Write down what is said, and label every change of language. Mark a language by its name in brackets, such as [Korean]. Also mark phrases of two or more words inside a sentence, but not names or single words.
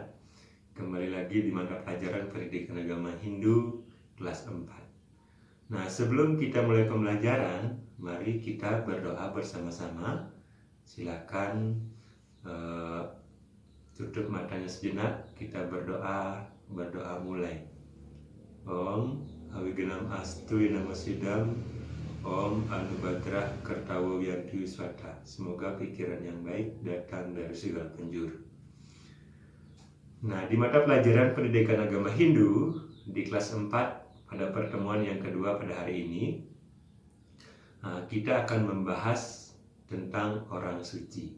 [Indonesian] Kembali lagi di mata pelajaran Pendidikan Agama Hindu kelas 4. Nah, sebelum kita mulai pembelajaran, mari kita berdoa bersama-sama. Silakan tutup matanya sejenak, kita berdoa mulai. [Sanskrit] Om Awigenam Astu Namasidam, Om Anubadrah Kertawo Yanti Wiswata. [Indonesian] Semoga pikiran yang baik datang dari segala penjuru. Nah, di mata pelajaran Pendidikan Agama Hindu di kelas 4 pada pertemuan yang kedua pada hari ini, kita akan membahas tentang orang suci.